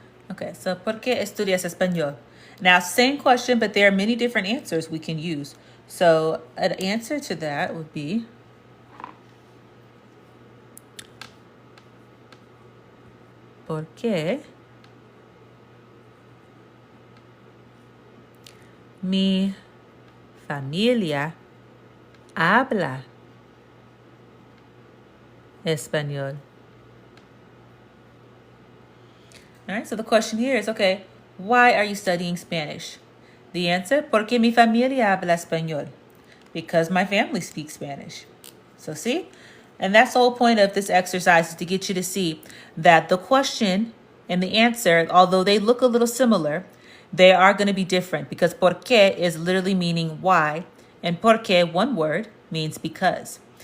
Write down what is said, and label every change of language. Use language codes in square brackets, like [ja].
[en] Okay, so [es] ¿por qué estudias español? [en] Now, same question, but there are many different answers we can use. So an answer to that would be, [es] ¿por qué mi familia habla español? [en] All right, so the question here is, okay, why are you studying Spanish? The answer, [es] porque mi familia habla español. [en] Because my family speaks Spanish. So see? And that's the whole point of this exercise, is to get you to see that the question and the answer, although they look a little similar, they are going to be different, because porque is literally meaning why, and porque, 1 word, means because.